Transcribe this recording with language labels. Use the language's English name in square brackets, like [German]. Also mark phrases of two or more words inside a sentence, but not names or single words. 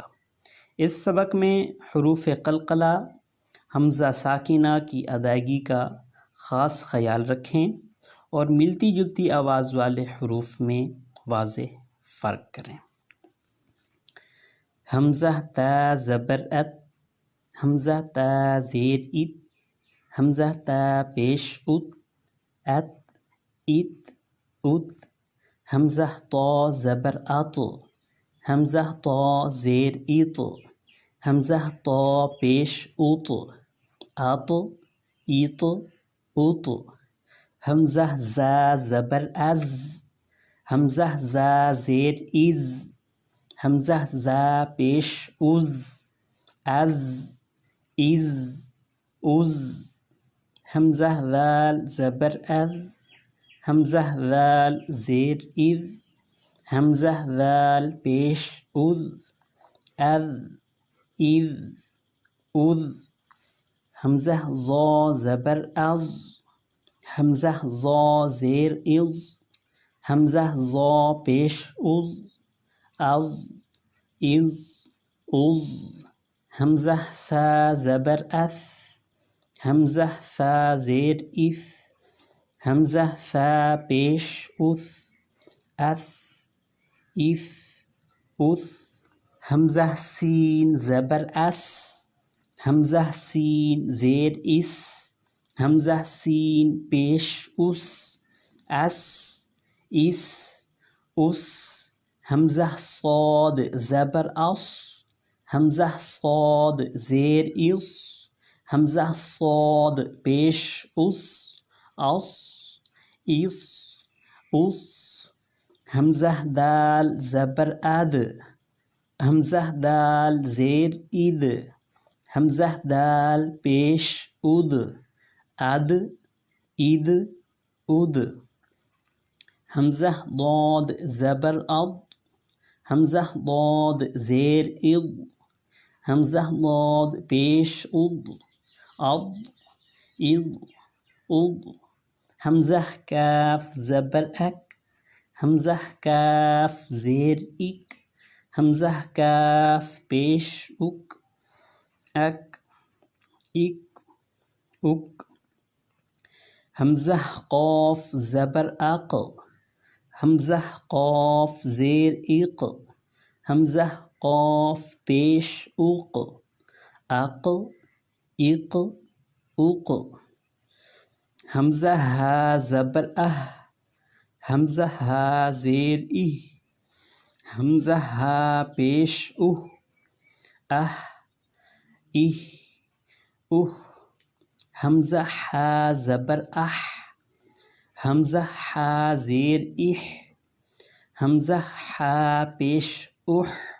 [Urdu] اس سبق میں حروف قلقلہ حمزہ ساکنہ کی ادائیگی کا خاص خیال رکھیں اور ملتی جلتی آواز والے حروف میں واضح فرق کریں۔ حمزہ تا زبر ات، حمزہ تا زیر ات، حمزہ تا پیش ات، ات، ات، ات۔ حمزہ طا زبر ات، حمزہ طا زیر ات، حمزہ طا پیش ات، ات، ایت، ات۔ حمزہ زا زبر از، حمزہ زا زیر از، حمزہ زا پیش از، از، از، از۔ حمزہ ذال زبر اذ، حمزہ ذال زیر اذ، حمزہ ذال پیش اذ، اذ، اذ، اذ۔ حمزہ ظا زبر از، حمزہ ظا زیر از، حمزہ ظا پیش از، از، از، از۔ حمزہ ثا زبر اث، حمزہ ثا زیر اث، حمزہ ثا پیش اث، اث، اث، اث۔ حمزہ سین زبر اس، حمزہ سین زیر اس، حمزہ سین پیش اس، اس، اس، اس۔ حمزہ صاد زبر اص، حمزہ صاد زیر اس، حمزہ صاد پیش اس، اس، اس، اس۔ حمزہ دال زبر اد، حمزہ دال زیر اد، حمزہ دال پیش اد، اد، اد، اد۔ حمزہ ضاد زبر اض، حمزہ ضاد زیر اض، حمزہ ضاد پیش اض، اض، اض، اض۔ حمزہ کاف زبر اک، حمزہ کاف زیر اک، حمزہ کاف پیش اک، اک، اک، اک۔ حمزہ قاف زبر اق، حمزہ قاف زیر اق، حمزہ قاف پیش اق، اق، اق، اق۔ حمزہ ہا زبر اہ، حمزہ ہا زیر ای، حمزہ ہا پیش اہ، ای اوہ، حمزہ ہا زبر اح، حمزہ ہا زیر اح، حمزہ ہا پیش اح،